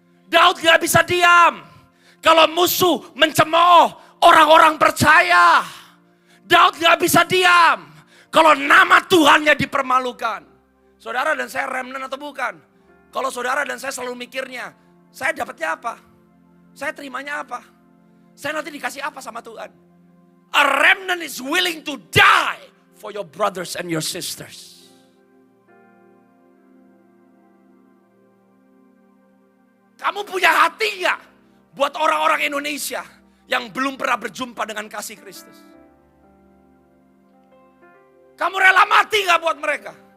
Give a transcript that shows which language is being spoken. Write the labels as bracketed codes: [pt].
[id] Daud gak bisa diam kalau musuh mencemooh orang-orang percaya. Daud gak bisa diam kalau nama Tuhannya dipermalukan. Saudara dan saya remnant atau bukan? Kalau saudara dan saya selalu mikirnya, saya dapatnya apa? Saya terimanya apa? Saya nanti dikasih apa sama Tuhan? [en] A remnant is willing to die for your brothers and your sisters. [id] Kamu punya hati gak buat orang-orang Indonesia yang belum pernah berjumpa dengan kasih Kristus? Kamu rela mati gak buat mereka?